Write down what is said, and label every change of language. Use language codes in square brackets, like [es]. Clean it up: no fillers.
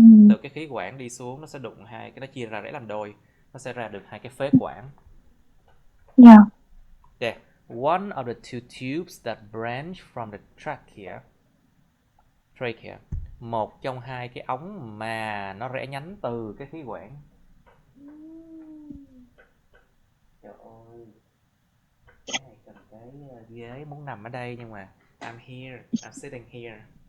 [vi] Từ cái khí quản đi xuống nó sẽ đụng hai cái, nó chia ra để làm đôi, nó sẽ ra được hai cái phế quản. [en] Yeah. Yeah. One of the two tubes that branch from the trachea. [vi] Một trong hai cái ống mà nó rẽ nhánh từ cái khí quản. Trời ơi, cái này cần cái ghế muốn nằm ở đây nhưng mà [en] I'm here, I'm sitting here.